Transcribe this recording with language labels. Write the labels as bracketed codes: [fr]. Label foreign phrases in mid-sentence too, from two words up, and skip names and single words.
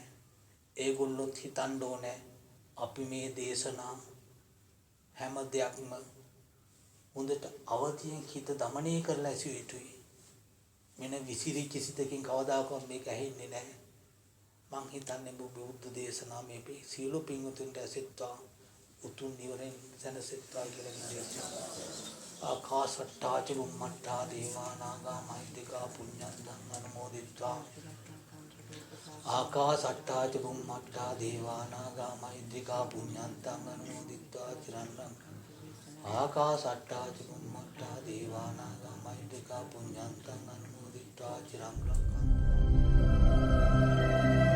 [si] ඒගොල්ලොත් හිතන්න ඕනේ අපි මේ දේශනා හැම දෙයක්ම හොඳට අවදියෙන් හිත දමනය කරලා ඇසිය යුතුයි. මෙන්න විසිරිච්ච සිතකින් කවදාකවත් මේක ඇහෙන්නේ නැහැ. මං හිතන්නේ බුද්ධ දේශනා මේ සියලු පින්වතුන්ට ඇසෙත්වා උතුම් නිවරෙන් සැනසෙත්වා කියලා කියනවා. [pi] ආකාශට්ටා චුම්මට්ටා දේවා නාග මහිද්దికා පුඤ්ඤන්තං අනුමෝදිත්වා. ආකාශට්ටා චුම්මට්ටා දේවා නාග මහිද්దికා පුඤ්ඤන්තං අනුමෝදිත්වා චිරන් රැකග්ගෝ. ආකාශට්ටා චුම්මට්ටා දේවා නාග මහිද්దికා පුඤ්ඤන්තං අනුමෝදිත්වා චිරන් රැකග්ගෝ.